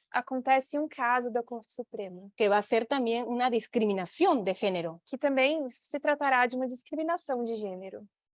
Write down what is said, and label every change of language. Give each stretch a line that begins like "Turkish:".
Portuguese: acontece um caso da Corte Suprema,
Spanish: que va a ser también una discriminación de género.
Portuguese: que também se tratará de uma discriminação de gênero.